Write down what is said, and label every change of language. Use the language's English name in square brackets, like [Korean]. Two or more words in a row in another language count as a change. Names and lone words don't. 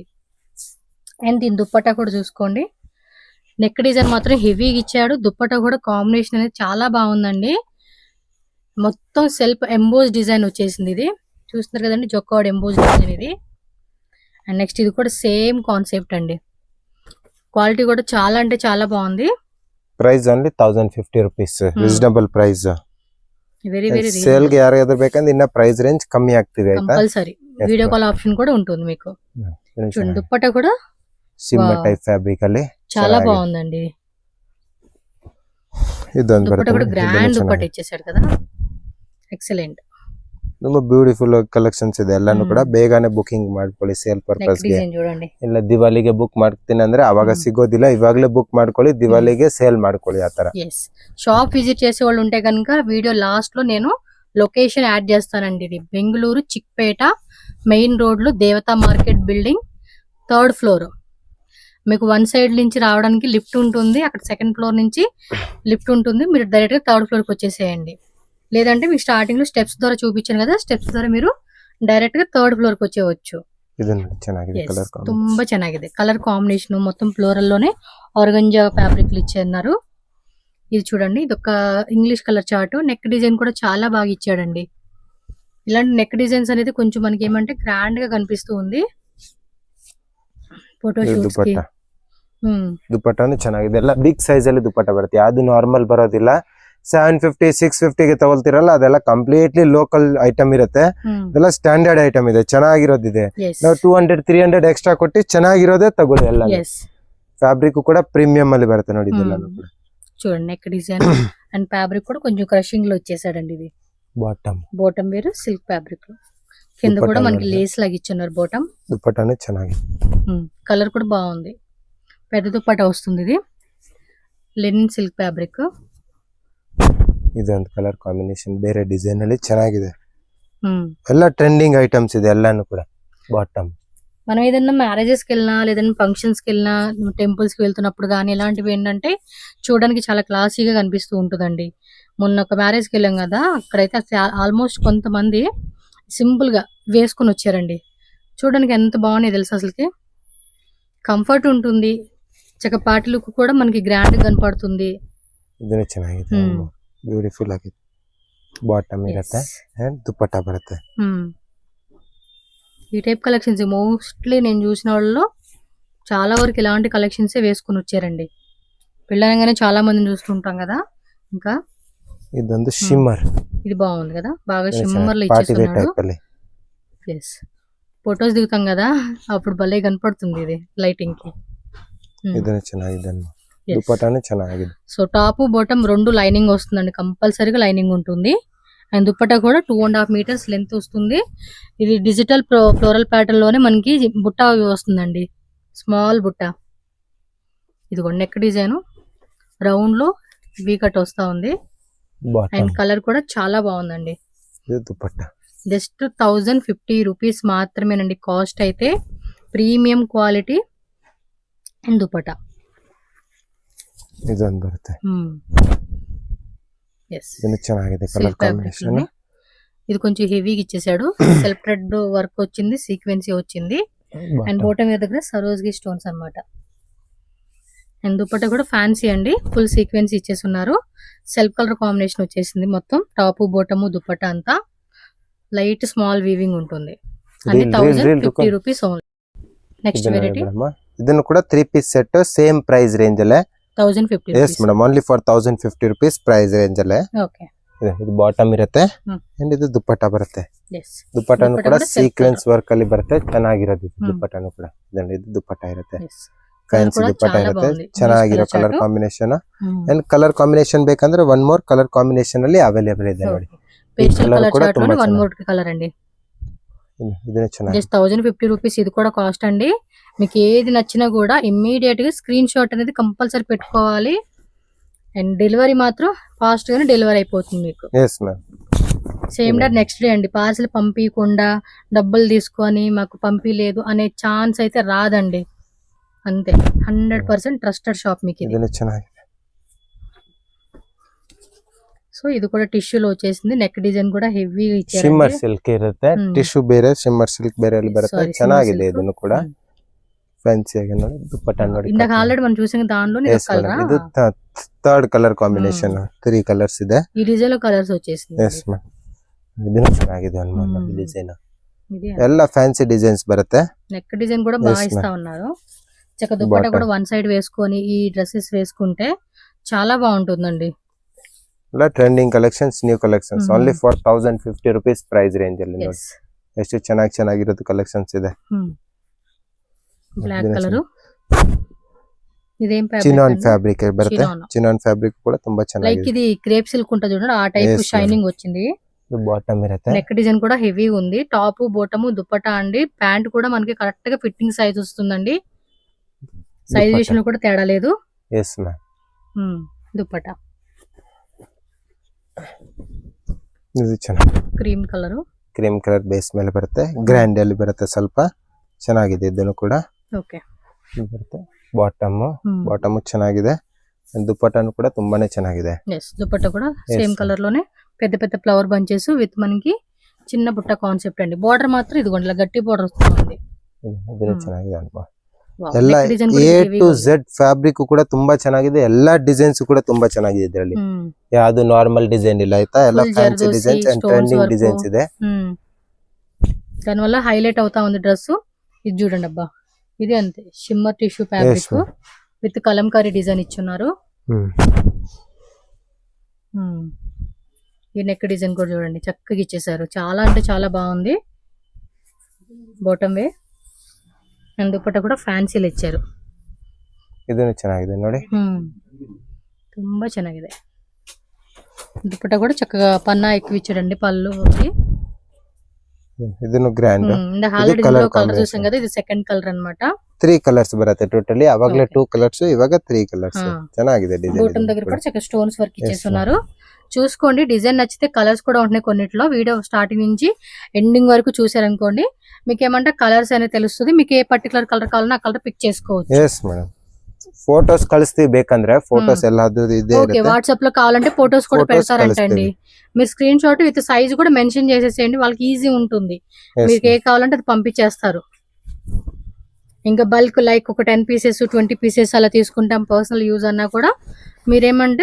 [Telugu] అండ్ దీని దుపట్టా కూడా చూసుకోండి. [English] neck design [Telugu] మాత్రం హెవీగా ఇచ్చాడు. దుపట్టా కూడా కాంబినేషన్ అనేది చాలా బాగుందండి. మొత్తం [English] self emboss design [Telugu] వచ్చేసింది. ఇది చూస్తున్నారు కదండి [English] jacquard emboss design [Telugu] ఇది. [English] and next [Telugu] ఇది కూడా [English] same concept [Telugu] అండి. క్వాలిటీ కూడా చాలా అంటే చాలా బాగుంది. [English] price only 1050 rupees. reasonable price. very very [Kannada] సేల్ ಗೆ ಯಾರಿಗಾದ್ರೂ ಬೇಕಂದ್ರೆ ಇನ್ನ [English] price range [Kannada] ಕಮ್ಮಿ ಆಗ್ತಿದೆ ಆಯ್ತಾ. [English] compulsory video call option [Telugu] కూడా ఉంటుంది మీకు. చూడండి దుపట్టా కూడా [English] shimmer type fabric ಅಲ್ಲಿ [Telugu] చాలా బాగుందండి. [Kannada] ಇದೊಂದು ದುಪ್ಪಟ್ಟ ಕೂಡ ಬರುತ್ತೆ [Telugu] ಗ್ರ್ಯಾಂಡ್ ದುಪ್ಪಟ್ಟ ಇచ్చేసాడు కదా, ಎಕ್ಸಲೆಂಟ್. [Kannada] ತುಂಬಾ [English] beautiful collections [Kannada] ಇದೆ. ಎಲ್ಲಾನು ಕೂಡ ಬೇಗನೆ ಬುಕಿಂಗ್ ಮಾಡ್ಕೊಳ್ಳಿ [English] sale purpose [Kannada] ಗೆ. [Telugu] ಡಿಸೈನ್ చూడండి. [Kannada] ಇಲ್ಲ ದಿವಾಲಿಗೆ ಬುಕ್ ಮಾಡ್ತೀನಿ ಅಂದ್ರೆ ಅವಾಗ ಸಿಗೋದಿಲ್ಲ, ಇವಾಗಲೇ ಬುಕ್ ಮಾಡ್ಕೊಳ್ಳಿ, ದಿವಾಲಿಗೆ ಸೇಲ್ ಮಾಡ್ಕೊಳ್ಳಿ ಆ ತರ. [Telugu] ఎస్, [English] shop visit [Telugu] చేసే వాళ్ళు ఉంటే కనుక [English] video last [Telugu] లో నేను [English] location add [Telugu] చేస్తానండి. ఇది బెంగళూరు చిక్పేట [English] main road [Telugu] లో దేవతా [English] market building 3rd floor. [Telugu] మీకు [English] one side [Telugu] నుంచి రావడానికి లిఫ్ట్ ఉంటుంది, అక్కడ [English] 2nd floor [Telugu] నుంచి లిఫ్ట్ ఉంటుంది. మీరు డైరెక్ట్ గా [English] 3rd floor [Telugu] కి వచ్చేసేయండి. లేదంటే మీకు స్టార్టింగ్ లో స్టెప్స్ ద్వారా చూపించాను కదా, స్టెప్స్ ద్వారా మీరు డైరెక్ట్ గా [English] 3rd floor [Telugu] కి వచ్చేవచ్చు. [Kannada] ಚೆನ್ನಾಗಿದೆ [English] Yes, [Kannada] ಕಲರ್ ತುಂಬಾ ಚೆನ್ನಾಗಿದೆ. [English] colour combination [Telugu] మొత్తం ఫ్లోరల్ లోనే [English] organza fabric [Telugu] ఇచ్చారు. ఇది చూడండి, ఇది ఒక [English] English colour chart. neck design [Telugu] కూడా చాలా బాగా ఇచ్చాడండి. ఇలాంటి [English] neck designs [Telugu] అనేది కొంచెం మనకి ఏమంటే గ్రాండ్ గా కనిపిస్తూ ఉంది [English] photo shoots [Telugu] కి. [Kannada] ದುಪ್ಪಟ್ಟನು ಚೆನ್ನಾಗಿದೆ. ಎಲ್ಲ [English] big size [Kannada] ಅಲ್ಲಿ ದುಪ್ಪಟ್ಟ ಬರುತ್ತೆ, ಯಾವ್ದು ನಾರ್ಮಲ್ ಬರೋದಿಲ್ಲ. 750 650 ಗೆ ತಗೊಳ್ತಿರಲ್ಲ, ಅದೆಲ್ಲ [English] completely local item [Kannada] ಇರುತ್ತೆ. ಇದೆಲ್ಲ [English] standard item [Kannada] ಇದೆ, ಚೆನ್ನಾಗಿರೋದಿದೆ. ನಾವು 200 300 ಎಕ್ಸ್ಟ್ರಾ ಕೊಟ್ಟು ಚೆನ್ನಾಗಿರೋದೇ ತಗೊಳ್ಳಿ. ಎಲ್ಲ ಫ್ಯಾಬ್ರಿಕ್ ಕೂಡ ಪ್ರೀಮಿಯಂ ಅಲ್ಲಿ ಬರುತ್ತೆ ನೋಡಿ. ಇದೆಲ್ಲನೂ ಕೂಡ [Telugu] చూడండి, [English] neck design and fabric [Telugu] కూడా కొంచెం క్రషింగ్ లో వచ్చేసాడండి. ఇది బాటమ్ వేరు [English] silk fabric [Telugu] లో, కింద కూడా మనకి లేస్ లాగా ఇచ్చున్నారు బాటమ్. [Kannada] దుప్పటానే ಚೆನ್ನಾಗಿದೆ. [Telugu] కలర్ కూడా బాగుంది, పెద్ద దుప్పట వస్తుంది. ఇది [English] linen silk fabric. [Kannada] ಇದೊಂದು [English] colour combination [Kannada] ಬೇರೆ ಡಿಸೈನ್ ಅಲ್ಲಿ ಚೆನ್ನಾಗಿದೆ. ಎಲ್ಲ [English] trending items [Kannada] ಇದೆ ಎಲ್ಲಾನು ಕೂಡ. [Telugu] బాటమ్ మనం ఏదైనా మ్యారేజెస్ కి వెళ్ళినా లేదంటే ఫంక్షన్స్ కి వెళ్ళినా టెంపుల్స్ కి వెళ్తున్నప్పుడు కానీ ఇలాంటివి ఏంటంటే చూడడానికి చాలా క్లాసీగా కనిపిస్తూ ఉంటుందండి. మొన్న ఒక మ్యారేజ్ కి వెళ్ళాం కదా, అక్కడైతే ఆల్మోస్ట్ కొంతమంది సింపుల్ గా వేసుకుని వచ్చారండి. చూడడానికి ఎంత బాగున్నాయి తెలుసు, అసలుకి కంఫర్ట్ ఉంటుంది, చక్క [English] party look [Telugu] కూడా మనకి గ్రాండ్ కనపడుతుంది. [Kannada] ಇದನ್ನ ಚೆನ್ನಾಗಿದೆ, ಬ್ಯೂಟಿಫುಲ್ ಆಗಿದೆ. ಬಾಟಮ್ ಇರುತ್ತೆ ಅಂಡ್ ದುಪ್ಪಟ್ಟ ಬರುತ್ತೆ. [Telugu] ఈ [English] type collections mostly [Telugu] నేను చూసిన వాళ్ళలో చాలా వరకు ఇలాంటి కలెక్షన్స్ వేసుకుని వచ్చారండి. పెళ్ళనగానే చాలా మందిని చూస్తుంటాం కదా. ఇంకా ఇదంతా షిమ్మర్, ఇది బాగుంది కదా, బాగా షిమ్మర్ లో ఇచ్చేస్తున్నాడు. ఎస్, ఫొటోస్ దిగుతాం కదా అప్పుడు భలే కనపడుతుంది ఇది లైటింగ్ కి. [Kannada] ಇದನ್ನ ಚೆನ್ನಾಗಿದೆ, దుప్పటానే ಚೆನ್ನಾಗಿದೆ. [Telugu] సో [English] top bottom [Telugu] రెండు లైనింగ్ వస్తుందండి, కంపల్సరీగా లైనింగ్ ఉంటుంది. అండ్ దుప్పటా కూడా 2.5 [English] meters length [Telugu] వస్తుంది. ఇది [English] digital floral pattern [Telugu] లోనే మనకి బుట్ట వస్తుందండి, స్మాల్ బుట్ట. ఇది కూడా [English] neck design [Telugu] రౌండ్ లో [English] V cut [Telugu] వస్తా ఉంది. అండ్ కలర్ కూడా చాలా బాగుందండి. దుప్పట్టా [English] just 1050 rupees [Telugu] మాత్రమేనండి కాస్ట్ అయితే. [English] premium quality and dupatta. [Kannada] ಇದೊಂದು ಬರುತ್ತೆ. ಚೆನ್ನಾಗಿದೆ [English] colour combination. [Telugu] ఇది కొంచెం హెవీగా ఇచ్చేసాడు, [English] self thread work [Telugu] వచ్చింది, సీక్వెన్సీ వచ్చింది. అండ్ బాటమ్ దగ్గర సరోజ్గి స్టోన్స్ అన్నమాట. అండ్ దుప్పట్టా కూడా ఫ్యాన్సీ అండి, [English] full sequence [Telugu] ఇచ్చేస్తున్నారు. [English] self colour combination [Telugu] వచ్చేసింది మొత్తం. [English] top bottom [Telugu] దుప్పట్టా అంతా [English] light small weaving [Telugu] ఉంటుంది. అన్ని [English] 1050 rupees only. next variety, [Kannada] ಇದನ್ನು ಕೂಡ [English] 3 piece set same price range ಅಲ್ಲೇ 1050. yes madam, only for 1050 rupees price range ಅಲ್ಲೇ. [Kannada] ಓಕೆ, ಇದು ಬಾಟಮ್ ಇರುತ್ತೆ ಅಂಡ್ ಇದು ದುಪ್ಪಟ್ಟ ಬರುತ್ತೆ. [English] yes, [Kannada] ದುಪ್ಪಟ್ಟನು ಕೂಡ [English] sequence work [Kannada] ಅಲ್ಲಿ ಬರುತ್ತೆ, ಚೆನ್ನಾಗಿರೋದು ದುಪ್ಪಟ್ಟನು ಕೂಡ. ಇದು ದುಪ್ಪಟ್ಟ ಇರುತ್ತೆ, ಫ್ಯಾನ್ಸಿ ದುಪ್ಪಟ್ಟ ಇರುತ್ತೆ, ಚೆನ್ನಾಗಿರೋ [English] colour combination. and colour combination [Kannada] ಬೇಕಂದ್ರೆ [English] one more colour combination [Kannada] ಅಲ್ಲಿ ಅವೈಲೇಬಲ್ ಇದೆ ನೋಡಿ. [English] pastel colour chart [Telugu] లోనే [English] one more colour [Telugu] అండి. [Kannada] ಇದನ್ನ ಚೆನ್ನಾಗಿ [English] just 1050 rupees. [Telugu] ఇది కూడా కాస్ట్ అండి. మీకు ఏది నచ్చినా కూడా ఇమ్మీడియట్ గా [English] screen shot [Telugu] అనేది కంపల్సరీ పెట్టుకోవాలి. అండ్ డెలివరీ మాత్రం ఫాస్ట్ గానే డెలివరీ అయిపోతుంది మీకు. [English] yes ma'am, same day next day [Telugu] అండి. పార్సల్ పంపించకుండా డబ్బులు తీసుకొని మాకు పంపిలేదు అనే ఛాన్స్ అయితే రాదండి. అంతే, [English] 100% trusted shop [Telugu] మీకు ఇది. [Kannada] ಇದನ್ನ ಚೆನ್ನಾಗಿದೆ. [Telugu] సో ఇది కూడా టిష్యూలో వచ్చేసింది. [English] neck design [Telugu] కూడా హెవీ ఇచ్చారు. [English] shimmer silk [Kannada] ಇರುತ್ತೆ, ಟಿಶ್ಯೂ ಬೇರೆ [English] shimmer silk [Kannada] ಬೇರೆ ಅಲ್ಲಿ ಬರುತ್ತೆ. ಚೆನ್ನಾಗಿದೆ ಇದನ್ನು ಕೂಡ ಫ್ಯಾನ್ಸಿ ಆಗಿ ನೋಡಿ. ದುಪ್ಪಟ್ಟ ನೋಡಿ, [Telugu] ఇందాక ఆల్రెడీ మనం చూసిన దానిలో [Kannada] ಇದು [English] 3rd colour combination. [Kannada] 3 ಕಲರ್ಸ್ ಇದೆ. [Telugu] ఈ డిజైన్ లో కలర్స్ వచ్చేసింది. [English] yes ma'am, [Kannada] ಇದನ್ನು ಚೆನ್ನಾಗಿದೆ ಅನ್ಮಾ ಡಿಸೈನ್. ಎಲ್ಲ [English] fancy designs [Kannada] ಬರುತ್ತೆ. [English] neck design [Telugu] కూడా బాగా ఇస్తా ఉన్నారు. చక్క దుప్పట్ట కూడా వన్ సైడ్ వేసుకొని ఈ డ్రెస్సెస్ వేసుకుంటే చాలా బాగుంటుందండి. [English] ಎಲ್ಲ trending collections, new collections, only for 1050 rupees price range [Kannada] ಅಲ್ಲಿ ನೋಡಿ. ಎಷ್ಟು ಚೆನ್ನಾಗಿರೋದು ಕಲೆಕ್ಷನ್ಸ್ ಇದೆ. [English] black colour [Kannada] ಇದೇನ್ [English] chinon fabric [Kannada] ಬರುತ್ತೆ. [English] chinon fabric [Kannada] ಕೂಡ ತುಂಬಾ [Telugu] లైక్ [Kannada] ಚೆನ್ನಾಗಿದೆ. [Telugu] ఇది [English] crepe silk [Telugu] ఉంటుంది చూడండి, ఆ టైప్ [English] Yes, [Telugu] షైనింగ్ వచ్చింది. [Kannada] ಇದು బాటమ్ ఇರುತ್ತೆ. [English] neck design [Telugu] కూడా హెవీగా ఉంది. [English] top bottom [Telugu] దుపట్టా అండి. ప్యాంట్ కూడా మనకి కరెక్ట్ గా [English] fitting size [Telugu] వస్తుందండి. సైజ్ విషయంలో కూడా తేడా లేదు. [English] yes ma'am. [Telugu] దుపట్టా [Kannada] ಇದು ಚೆನ್ನಾಗಿದೆ. [English] cream colour [Kannada] ಬೇಸ್ ಮೇಲೆ ಬರುತ್ತೆ. ಗ್ರ್ಯಾಂಡ್ ಅಲ್ಲಿ ಬರುತ್ತೆ, ಸ್ವಲ್ಪ ಚೆನ್ನಾಗಿದೆ ಇದನ್ನು ಕೂಡ. ಓಕೆ, ಬರುತ್ತೆ. ಬಾಟಮ್ ಚೆನ್ನಾಗಿದೆ. ದುಪಟ್ಟಾನು ಕೂಡ ತುಂಬಾನೇ ಚೆನ್ನಾಗಿದೆ. [Telugu] ఎస్ దుపట్టా కూడా సేమ్ కలర్ లోనే పెద్ద పెద్ద [English] flower bunches with [Telugu] మనకి చిన్న బుట్ట కాన్సెప్ట్ అండి. బార్డర్ మాత్రం ఇదిగోండి ఇలా గట్టి బార్డర్ వస్తుంది. [Kannada] ಇದನ್ನು ಚೆನ್ನಾಗಿದೆ ಅಲ್ವಾ. ಎಲ್ಲ [English] A to Z fabric [Kannada] ಕೂಡ ತುಂಬಾ ಚೆನ್ನಾಗಿದೆ. ಎಲ್ಲಾ ಡಿಸೈನ್ಸ್ ಕೂಡ ತುಂಬಾ ಚೆನ್ನಾಗಿದೆ ಇದರಲ್ಲಿ. ಯಾವುದು [English] normal design [Kannada] ಇಲ್ಲ ಆಯ್ತಾ, ಎಲ್ಲ [English] fancy designs and trending designs [Kannada] ಇದೆ. [Telugu] దాని వల్ల హైలైట్ అవుతా ఉంది డ్రెస్. ఇది చూడండి అబ్బా, ఇది అంతే [English] shimmer tissue fabric with Kalamkari design [Telugu] ఇచ్చున్నారు. ఈ [English] neck design [Telugu] కూడా చూడండి చక్కగా ఇచ్చేసారు. చాలా అంటే చాలా బాగుంది. బాటమ్ వే అండ్ దుపట్టా కూడా ఫ్యాన్సీలు ఇచ్చారు. [Kannada] ಇದನ್ನು ಚೆನ್ನಾಗಿದೆ ನೋಡಿ, ತುಂಬಾ ಚೆನ್ನಾಗಿದೆ. [Telugu] దుపట్టా కూడా చక్కగా పన్నా ఎక్కువ ఇచ్చాడండి పళ్ళు. [Kannada] ಇದನ್ನು ಗ್ರ್ಯಾಂಡ್ [Telugu] ఆల్రెడీ కలర్ చూసాం కదా, ఇది [English] second colour [Telugu] అన్నమాట. [Kannada] 3 కలర్స్ బರುತ್ತೆ టోటಲಿ. అవాగ్లే 2 కలర్స్, ఇವಾಗ 3 కలర్స్. ಚೆನ್ನಾಗಿದೆ డిజైన్. [Telugu] బోటం దగ్గర కూడా చక్కగా [English] stones work [Telugu] ఇచ్చేస్తున్నారు. చూసుకోండి, డిజైన్ నచ్చితే కలర్స్ కూడా ఉంటున్నాయి కొన్నిట్లో. [English] video starting [Telugu] నుంచి ఎండింగ్ వరకు చూసారనుకోండి, మీకు ఏమంటే కలర్స్ అనేది తెలుస్తుంది. మీకు ఏ [English] particular colour [Telugu] కావాలన్నా ఆ కలర్ పిక్ చేసుకోవచ్చు. [English] yes madam. [Kannada] ఫోటోస్ కಳಿಸ್ತೀವಿ ಬೇಕಂದ್ರೆ ఫోటోస్ ಎಲ್ಲಾದು ಇದೆ. [Telugu] ఓకే, వాట్సాప్ లో కావాలంటే ఫోటోస్ కూడా పెడతారంటండి. మీరు [English] screen shot with size [Telugu] కూడా మెన్షన్ చేసేసేయండి, వాళ్ళకి ఈజీ ఉంటుంది. మీకు ఏ కావాలంటే అది పంపించేస్తారు. ఇంకా బల్క్ లైక్ ఒక 10 పీసెస్ 20 పీసెస్ అలా తీసుకుంటాం [English] personal use [Telugu] అన్నా కూడా మీరేమంటే